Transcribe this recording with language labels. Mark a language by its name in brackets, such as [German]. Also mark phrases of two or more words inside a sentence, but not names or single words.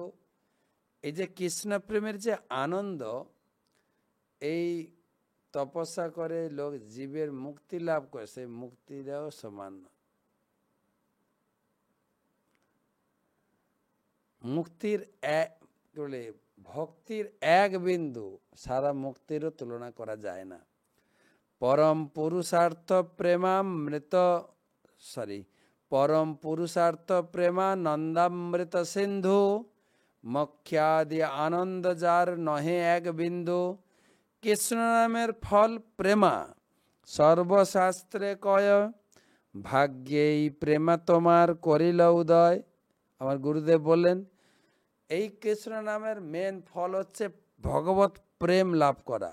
[Bangla] এই যে কৃষ্ণ প্রেমের যে আনন্দ, এই তপস্যা করে লোক জীবের মুক্তি লাভ করে, সেই মুক্তিটাও সমান। মুক্তির ভক্তির এক বিন্দু সারা মুক্তিরও তুলনা করা যায় না। পরম পুরুষার্থ প্রেমামৃত পরম পুরুষার্থ প্রেমানন্দামৃত সিন্ধু মখ্যাদি আনন্দ যার নহে এক বিন্দু। কৃষ্ণ নামের ফল প্রেমা সর্বশাস্ত্রে কয়, ভাগ্যে এই প্রেমা তোমার করিল উদয়। আমার গুরুদেব বললেন এই কৃষ্ণ নামের মেন ফল হচ্ছে ভগবত প্রেম লাভ করা।